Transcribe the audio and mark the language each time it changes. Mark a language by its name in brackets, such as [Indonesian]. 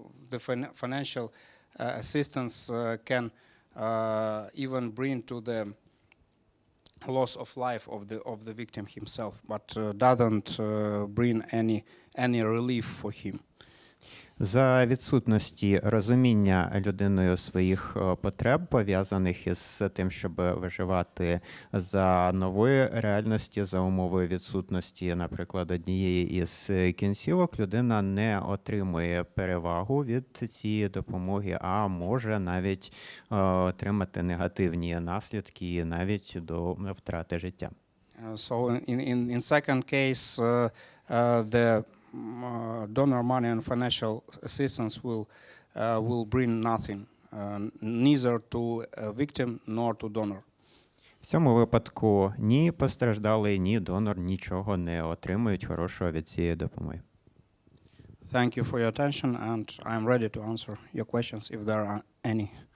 [English] The financial assistance can even bring to the loss of life of the victim himself, but doesn't bring any relief for him. [Ukrainian] За відсутності розуміння людиною своїх потреб, пов'язаних із тим, щоб виживати за нової реальності, за умови відсутності, наприклад, однієї із кінцівок, людина не отримує перевагу від цієї допомоги, а може навіть отримати негативні наслідки, навіть до втрати життя. [English] So in second case, the donor money and financial assistance will bring nothing, neither to victim nor to donor. [Ukrainian] В цьому випадку ні постраждалий, ні донор нічого не отримують хорошого від цієї допомоги. [English] Thank you for your attention, and I'm ready to answer your questions if there are any.